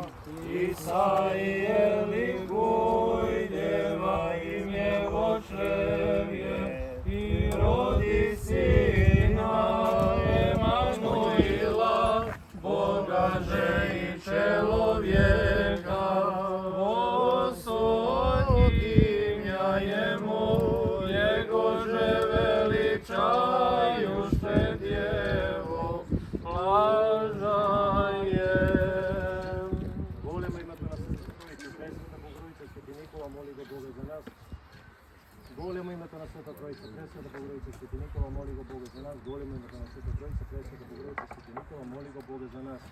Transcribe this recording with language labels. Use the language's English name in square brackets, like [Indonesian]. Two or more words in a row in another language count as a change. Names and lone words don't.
[Church Slavic] Исаия ликуй, Дева имя во чреве, и роди сина Емануила, Бога же и человека. Господь имя Ему, Его же величаю, что Дево блажаем. [Macedonian] Голема името на Светата Троица, Пресвета Богородица, Свети Никола, моли го Бога за нас. Големо името на Света Троица, Пресвета Богородица, Свети Никола, моли го Бога за нас. Големо името на Света Троица, Пресвета Богородица, Свети Никола, моли го Бога за нас.